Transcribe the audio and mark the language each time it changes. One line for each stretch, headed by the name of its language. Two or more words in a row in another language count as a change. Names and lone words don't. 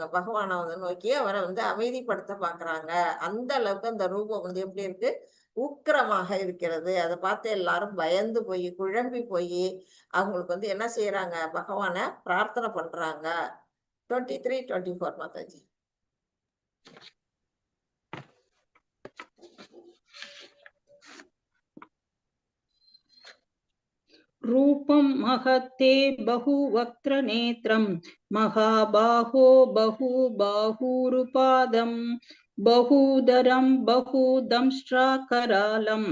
Tamil: பகவானை வந்து நோக்கி அவரை வந்து அமைதிப்படுத்த பாக்குறாங்க. அந்த அளவுக்கு அந்த ரூபம் வந்து எப்படி இருக்கு, உக்கிரமாக இருக்கிறது. அதை பார்த்து எல்லாரும் பயந்து போய் குழம்பி போய் அவங்களுக்கு வந்து என்ன செய்யறாங்க, பகவானை பிரார்த்தனை பண்றாங்க. 23, 24 மாதாஜி.
Sanskrit: रूपं महत्ते बहुवक्त्र नेत्रं महाबाहो बहुबाहुरुपादं बहुदरं बहुदंष्ट्राकरालं